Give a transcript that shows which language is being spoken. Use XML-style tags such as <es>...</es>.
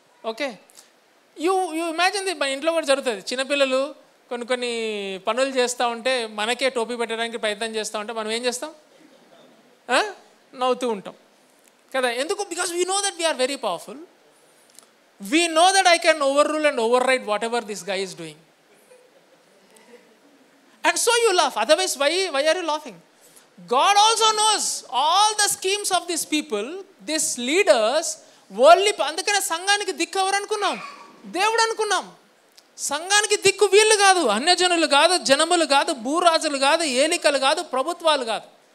<te>Okay,</te> <en>you imagine</en> <te>మన ఇంట్లో కూడా జరుగుతుంది. చిన్నపిల్లలు కొన్ని పనులు చేస్తూ ఉంటే మనకే టోపీ పెట్టడానికి ప్రయత్నం చేస్తూ ఉంటే మనం ఏం చేస్తాం, నవ్వుతూ ఉంటాం కదా. ఎందుకు?</te> <en>Because we know that we are very powerful. We know that I can overrule and override whatever this guy is doing. And so you laugh. Otherwise, why are you laughing? God also knows all the schemes of these people, these leaders, worldly.</en> <te>అందుకనే సంఘానికి దిక్కు ఎవరు అనుకున్నాం? దేవుడు అనుకున్నాం. సంఘానికి దిక్కు వీళ్ళు కాదు, అన్యజనులు కాదు, జనములు కాదు, భూరాజులు కాదు, ఏలికలు కాదు, ప్రభుత్వాలు కాదు.</te>